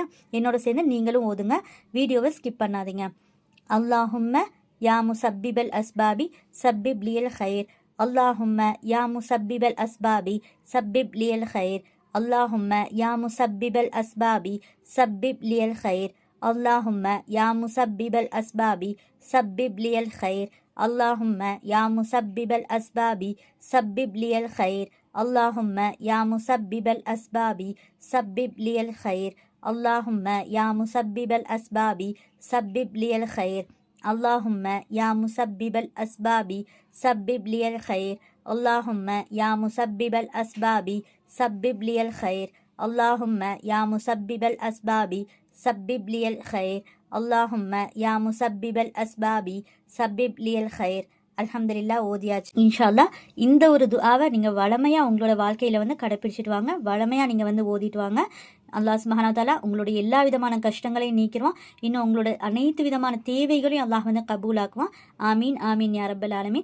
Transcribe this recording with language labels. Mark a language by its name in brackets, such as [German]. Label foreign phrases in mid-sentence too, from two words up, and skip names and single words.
[Tamil] என்னோட சேர்ந்து நீங்களும் ஓதுங்க, வீடியோவை ஸ்கிப் பண்ணாதீங்க. [Arabic] اللهم يا مسبب الأسباب سبب لي الخير. اللهم يا مسبب الأسباب سبب لي الخير. اللهم يا مسبب الأسباب سبب لي الخير. اللهم يا مسبب الأسباب سبب لي الخير. اللهم يا مسبب الأسباب سبب لي الخير. اللهم يا مسبب الأسباب سبب لي الخير. اللهم يا مسبب الأسباب سبب لي الخير. اللهم يا مسبب الأسباب سبب لي الخير. اللهم يا مسبب الأسباب سبب لي الخير. اللهم يا مسبب الأسباب سبب لي الخير. اللهم يا مسبب الأسباب سبب لي الخير. [Tamil] அல்ஹம்துலில்லாஹ் ஓதியாச்சு. [Arabic] إن شاء الله [Tamil] இந்த ஒரு துஆவை நீங்கள் வளமையாக உங்களோட வாழ்க்கையில் வந்து கடைப்பிடிச்சிட்டு வாங்க, வளமையாக நீங்கள் வந்து ஓதிட்டு வாங்க. [Arabic] الله سبحانه وتعالى [Tamil] உங்களுடைய எல்லா விதமான கஷ்டங்களையும் நீக்கிடுவான், இன்னும் உங்களோட அனைத்து விதமான தேவைகளையும் அல்லாஹ் வந்து கபூலாக்குவான். [Arabic] آمين آمين يا رب العالمين.